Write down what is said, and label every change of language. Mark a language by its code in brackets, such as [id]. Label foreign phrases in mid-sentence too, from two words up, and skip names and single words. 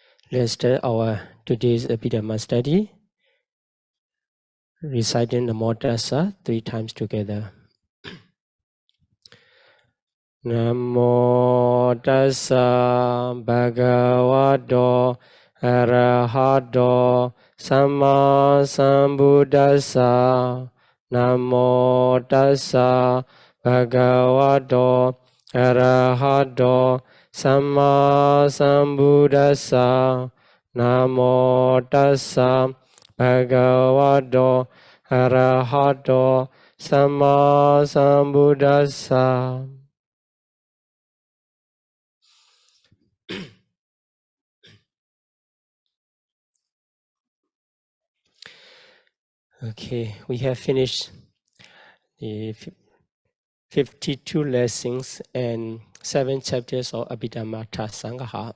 [en] Let's start our today's Abhidhamma study, reciting the Tassa 3 times together. [pi] Namo Tassa Bhagavato Arahato Samma Sambuddhassa. Namo Tassa Bhagavato Arahato Samma Sambuddhassa. Namo Tassa Bhagavato Arahato Samma Sambuddhassa. [en] Okay, we have finished the 52 lessons and 7 chapters of Abhidhamma Sangha.